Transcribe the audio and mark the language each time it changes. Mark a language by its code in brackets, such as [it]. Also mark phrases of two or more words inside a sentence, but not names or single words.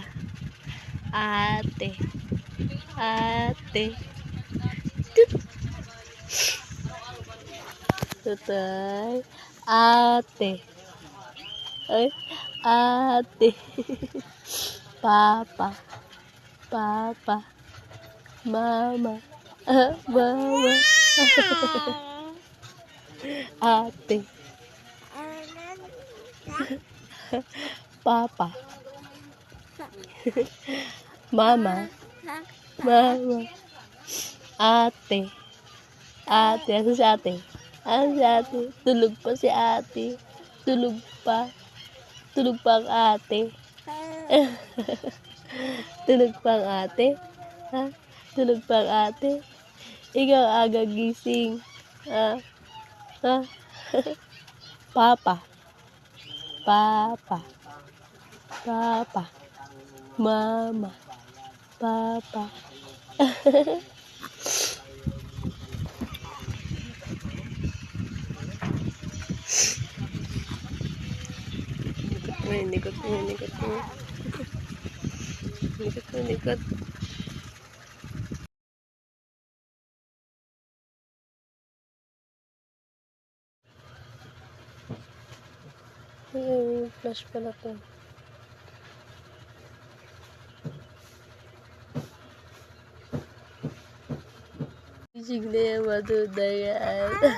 [ceb] Ate. Ate. Tut. Tutay. Ate. Ay. Ate. Papa. Papa. Mama. Mama. Ate. Papa. Mama. Mama. Ate. Ate. Asa si ate? Asa si ate? Tulog pa si ate. Tulog pa. Tulog pa ang ate. Tulog pa ang ate. Ha? Tulog pa ang ate. Ikaw aga gising. Ha? Ha? Papa. Papa. Papa. Mama. Papa. Nikot. Nikot. [tl] Flash pala to. Gising na yan, matuda yan.